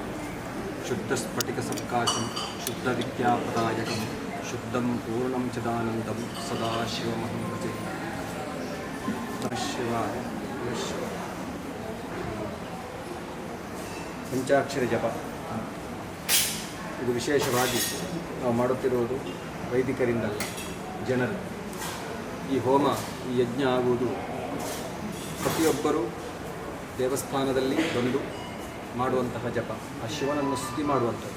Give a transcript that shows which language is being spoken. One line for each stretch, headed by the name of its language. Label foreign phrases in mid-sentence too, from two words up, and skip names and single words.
Sanskrit: शुद्धस्फटिकसत्काशं शुद्धविद्याप्रदायकं शुद्धं पूर्णं चिदानन्दं सदाशिवमहं भजे नमः शिवाय नमः शिवाय
Kannada: ಪಂಚಾಕ್ಷರಿ ಜಪ ಇದು ವಿಶೇಷವಾಗಿ ನಾವು ಮಾಡುತ್ತಿರುವುದು ವೈದಿಕರಿಂದಲ್ಲ, ಜನರು. ಈ ಹೋಮ, ಈ ಯಜ್ಞ ಆಗುವುದು ಪ್ರತಿಯೊಬ್ಬರೂ ದೇವಸ್ಥಾನದಲ್ಲಿ ಬಂದು ಮಾಡುವಂತಹ ಜಪ, ಆ ಶಿವನನ್ನು ಸ್ತುತಿ ಮಾಡುವಂಥದ್ದು.